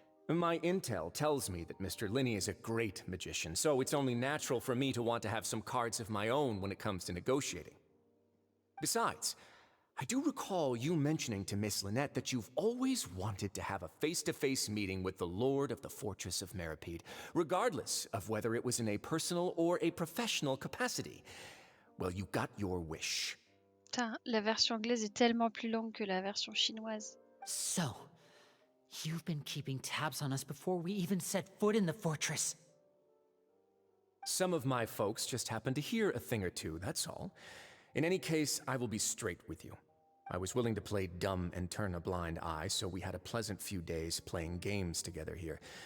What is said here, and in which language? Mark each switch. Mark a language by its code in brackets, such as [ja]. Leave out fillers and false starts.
[en] My intel tells me that Mr. Linney is a great magician, so it's only natural for me to want to have some cards of my own when it comes to negotiating. Besides, I do recall you mentioning to Miss Lynette that you've always wanted to have a face-to-face meeting with the Lord of the Fortress of Méropide, regardless of whether it was in a personal or a professional capacity. Well, you got your wish. [fr] Putain, la version anglaise est tellement plus longue que la version chinoise. [en] So, you've been keeping tabs on us before we even set foot in the fortress. Some of my folks just happened to hear a thing or two, that's all. In any case, I will be straight with you. I was willing to play dumb and turn a blind eye, so we had a pleasant few days playing games together here.